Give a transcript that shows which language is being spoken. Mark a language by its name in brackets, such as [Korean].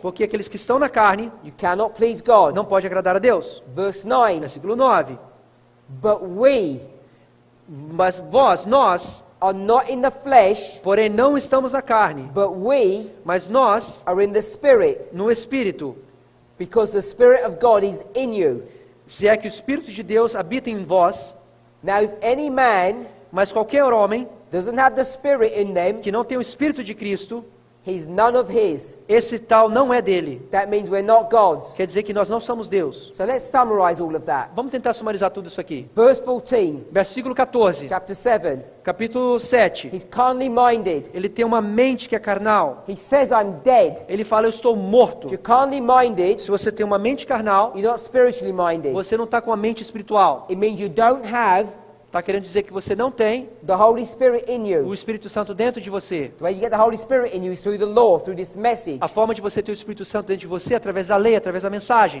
[Portuguese] porque aqueles que estão na carne [English] you cannot please God. [Portuguese] não podem agradar a Deus. [English] Verse 9, [Portuguese] Versículo 9, [English] but we [Portuguese] mas nós, [English] are not in the flesh, [Portuguese] porém não estamos na carne, [English] but we [Portuguese] mas nós [English] are in the Spirit, [Portuguese] no Espírito. [English] because the Spirit of God is in you. [Portuguese] Se é que o Espírito de Deus habita em vós, [English] Now, if any man [Portuguese] mas qualquer homem [English] doesn't have the Spirit in them, [Portuguese] que não tem o Espírito de Cristo, [English] he's none of his. [Portuguese] esse tal não é dele. [English] That means we're not God's. [Portuguese] Quer dizer que nós não somos Deus. [English] So let's summarize all of that. [Portuguese] Vamos tentar sumarizar tudo isso aqui. [English] Verse 14, [Portuguese] Versículo 14, [English] chapter 7. [Portuguese] capítulo 7. [English] He's carnally minded. [Portuguese] Ele tem uma mente que é carnal. [English] He says, I'm dead. [Portuguese] Ele fala, eu estou morto. [English] If you're carnally minded, [Portuguese] Se você tem uma mente carnal, [English] you're not spiritually minded. [Portuguese] você não está com uma mente espiritual. [English] It means you don't have [Portuguese] Está querendo dizer que você não tem [English] the Holy Spirit in [Portuguese] o [English] you. [Portuguese] Espírito Santo dentro de você. [English] The way you get the Holy Spirit in you is through the law, through this message. [Portuguese] A forma de você ter o Espírito Santo dentro de você é através da lei, através da mensagem.